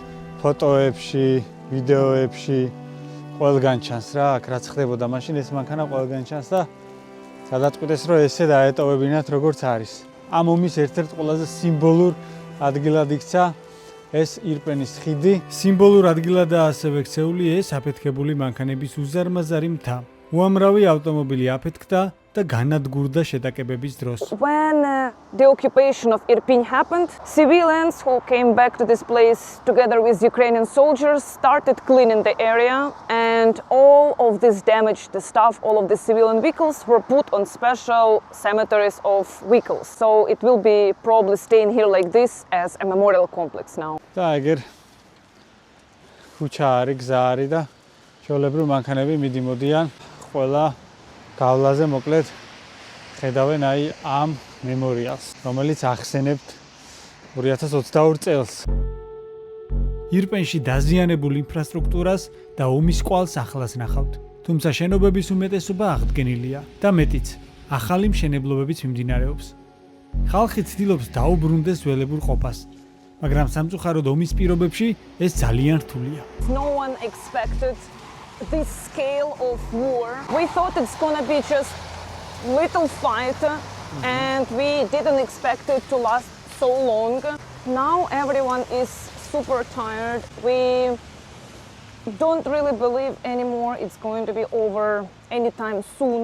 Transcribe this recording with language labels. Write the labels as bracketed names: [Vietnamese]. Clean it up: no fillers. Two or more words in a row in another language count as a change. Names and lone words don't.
[Georgian] ფოტოებში, ვიდეოებში ყველგან ჩანს რა, აქ რაც ხდებოდა მაშინ ეს მანქანა ყველგან ჩანს და გადაწყვიტეს რომ ესე დაეტოვებინათ როგორც არის. ამ ომის ერთ-ერთ ყველაზე სიმბოლურ ადგილად იქცა ეს ირპენის ხიდი. სიმბოლურ ადგილადაა ასევე ქცეული ეს აფეთქებული მანქანების უზარმაზარი მთა. უამრავი ავტომობილი აფეთქდა და განადგურდა შეტაკებების დროს. [English] When the occupation of Irpin happened, civilians who came back to this place together with Ukrainian soldiers started cleaning the area, and all of this damaged the stuff, all of the civilian vehicles were put on special cemeteries of vehicles. So it will be probably staying here like this as a memorial complex now. [Georgian] და ეგერ ქუჩა არის, გზა არის და ჩვეულებრივ მანქანები მიდიმოდიან ყველა გავლაზე მოკლედ ხედავენ აი ამ მემორიალს, რომელიც ახსენებთ 2022 წელს. ირპენში დაზიანებულ ინფრასტრუქტურას და ომის კვალს ახლას ნახავთ. თუმცა შენობების უმეტესობა აღდგენილია და მეტიც, ახალი მშენებლობებიც მიმდინარეობს. ხალხი ცდილობს დაუბრუნდეს ველებურ ყოფას, მაგრამ სამწუხაროდ ომის პირობებში ეს ძალიან რთულია. [English] No one expected this scale of war. We thought it's gonna be just little fight, and we didn't expect it to last so long. Now everyone is super tired. We don't really believe anymore it's going to be over anytime soon.